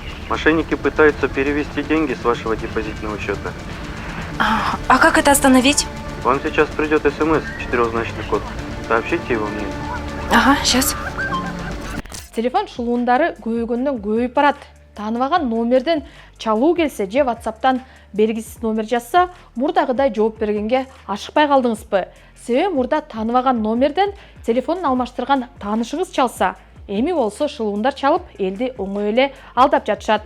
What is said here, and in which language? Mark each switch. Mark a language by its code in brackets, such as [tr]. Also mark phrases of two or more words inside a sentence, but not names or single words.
[ru] Мошенники пытаются перевести деньги с вашего депозитного счета. А как это остановить? Вам сейчас придет СМС, четырехзначный код. Сообщите его мне. Ага, сейчас. [ky] Телефон шылуындары көйгөндөн көйүп барат. Тааныбаган номерден чалуу келсе же WhatsApp'тан белгисиз номер жазса, мурдагыдай жооп бергенге ашыкпай калдыңызбы? Себеби мурда тааныбаган номерден телефонун алмаштырган таанышыңыз чалса, эми болсо шылуундар чалып, элди оңой эле алдап жатышат.